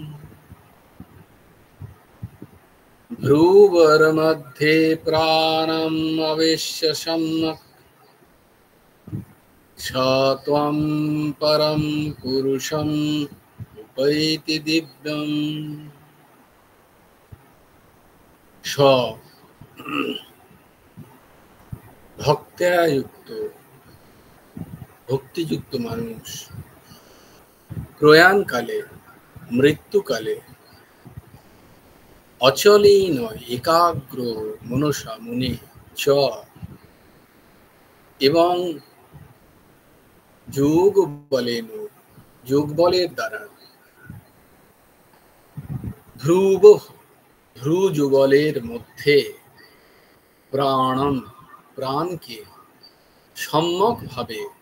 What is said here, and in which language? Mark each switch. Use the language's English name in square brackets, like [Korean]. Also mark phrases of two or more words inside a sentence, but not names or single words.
[Sanskrit] भ्रूवरमध्ये प्राणमावेश्य सम्यक् स त्वं परं पुरुषमुपैति दिव्यम्। स ভক্ত্যা যুক্ত, [Bangla] ভক্তিযুক্ত মানুষ প্রয়াণকালে, মৃত্যুকালে [Sanskrit] অচলেন একাগ্র মনসা মুনি চ, [Bangla] এবং যোগ বলেন, যোগ বলের দ্বারা ধ্রুব, ধ্রু যুগলের মধ্যে প্রাণম, প্রাণকে সম্যক ভাবে